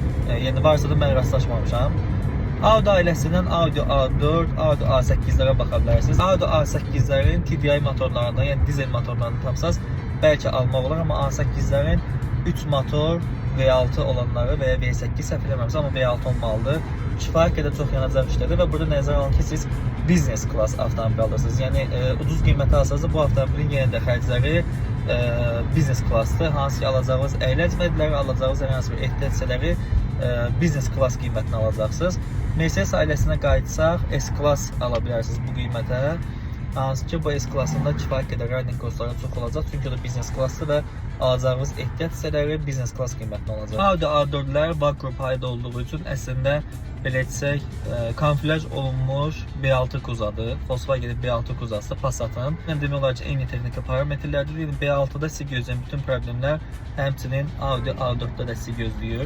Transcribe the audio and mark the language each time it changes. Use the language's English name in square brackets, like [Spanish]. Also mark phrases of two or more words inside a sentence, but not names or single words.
[Azerbaijani] Yəni varsa da mən rastlaşmamışam. Audi ailəsindən Audi A4, Audi A8-lərə baxa bilərsiniz. Audi A8-lərin TDI motorlarından, yəni dizel motorlarını tapsaz bəlkə almaq olar, amma A8-lərin 3 motor V6 olanları və ya V8 səhv eləmirəmsə, amma V6 olmalıdır. Kifayət qədər çox yanacaq işlədir və burada nəzərə alın ki, siz [English] business class [Azerbaijani] avtomobil alırsınız. Yəni ucuz qiymətə alsanız da bu avtomobilin yenə də xərcləri [English] business classdır. [Azerbaijani] Hansı ki alacağınız əyləc mədləri, alacağınız hər hansı bir ehtiyatçıları [English] business class [Azerbaijani] qiymətinə alacaqsınız. Mercedes ailəsinə qayıtsaq S-Class ala bilərsiniz bu qiymətə. Hansı ki bu S-Classında kifayət qədər [English] riding costları [Azerbaijani] çox olacaq, çünki o da [English] business classdır [Azerbaijani] və alacağınız ehtiyat hissələri [English] business class [Azerbaijani] qiymətində olacaq. Audi A4-lər VAG qrup aid olduğu üçün əslində belə etsək, kamuflaj olunmuş B6 kuzadır. Volkswagen B6 kuzası Passat'ın. Demək olar ki, eyni texniki parametrlərdir. B6-da sizi gözləyən bütün problemlər həmçinin Audi A4-də də sizi gözləyir.